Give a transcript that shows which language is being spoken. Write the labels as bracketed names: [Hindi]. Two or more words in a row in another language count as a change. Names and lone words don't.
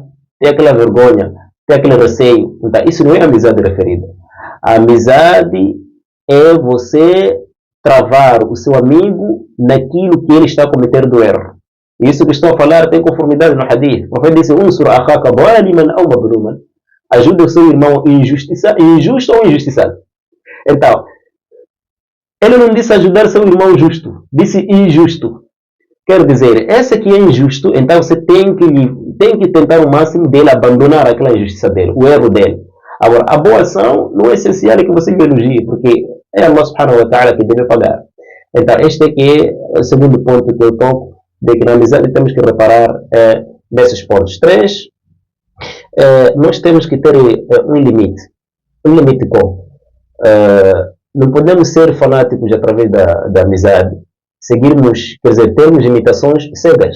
[Portuguese] Tem aquela vergonha, tem aquele receio. Então, isso não é amizade referida. A amizade é você travar o seu amigo naquilo que ele está a cometer do erro. Isso que estou a falar tem conformidade no hadith. O profeta disse: [Arabic] "انصر أخاك ظالما أو مظلوما." [Portuguese] Ajuda o seu irmão injusto ou injustiçado. Então, ele não disse ajudar seu irmão justo, disse injusto. Quer dizer, esse que é injusto, então você tem que tentar o máximo dele abandonar aquela injustiça dele, o erro dele. Agora, a boa ação não é essencial que você elogie, porque é [Arabic] الله سبحانه وتعالى [Portuguese] que deve pagar. Então, este aqui é o segundo ponto que eu toco, de que na amizade temos que reparar nesses pontos. 3, nós temos que ter um limite. Um limite como? Não podemos ser fanáticos através da amizade, seguirmos, quer dizer, termos limitações cegas.